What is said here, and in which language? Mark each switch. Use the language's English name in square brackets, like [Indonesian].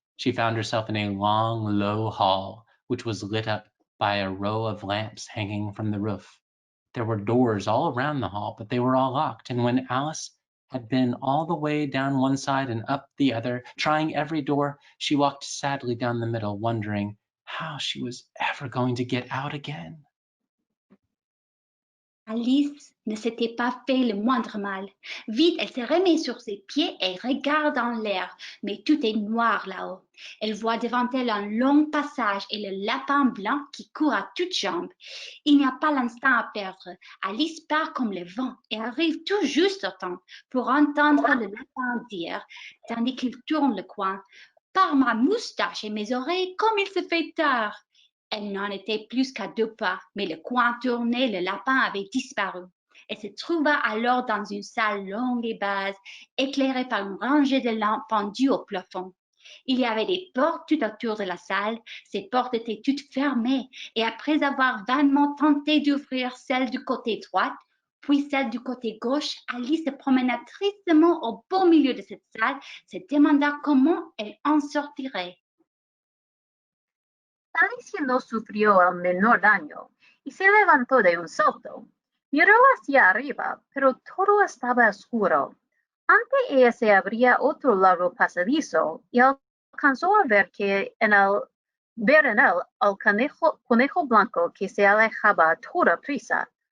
[English] She found herself in a long, low hall, which was lit up by a row of lamps hanging from the roof. There were doors all around the hall, but they were all locked, and when Alice had been all the way down one side and up the other, trying every door. She walked sadly down the middle, wondering how she was ever going to get out again. [French] Alice ne s'était pas fait le moindre mal. Vite, elle se remet sur ses pieds et regarde en l'air, mais tout est noir là-haut. Elle voit devant elle un long passage et le lapin blanc qui court à toutes jambes. Il n'y a pas l'instant à perdre. Alice part comme le vent et arrive tout juste au temps pour entendre le lapin dire, tandis qu'il tourne le coin, « Par ma moustache et mes oreilles, comme il se fait tard !» Elle n'en était plus qu'à 2 pas, mais le coin tourné, le lapin avait disparu. Elle se trouva alors dans une salle longue et basse, éclairée par une rangée de lampes pendues au plafond. Il y avait des portes tout autour de la salle. Ces portes étaient toutes fermées, et après avoir vainement tenté d'ouvrir celle du côté droit, puis celle du côté gauche, Alice se promena tristement au beau milieu de cette salle, se demanda comment elle en sortirait. [Spanish] Alicia no sufrió el menor daño y se levantó de un salto. Miró hacia arriba, pero todo estaba oscuro. Ante ella se abría otro largo pasadizo y alcanzó a ver en él al conejo blanco que se alejaba a toda prisa.